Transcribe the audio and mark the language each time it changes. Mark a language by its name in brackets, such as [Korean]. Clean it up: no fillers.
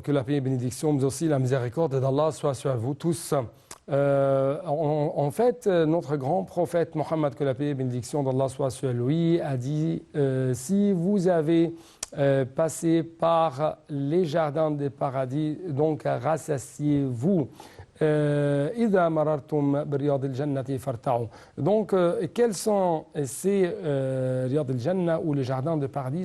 [French] Que la paix et bénédiction, mais aussi la miséricorde d'Allah soit sur vous tous. En fait, notre grand prophète Mohammed, que la paix et bénédiction d'Allah soit sur lui, a dit si vous avez passé par les jardins des paradis, donc rassasiez-vous. [Arabic] إذا مررتم برياض الجنة فارتعوا. [French] Donc, quels sont ces [Arabic] رياض الجنة [French] ou les jardins de paradis?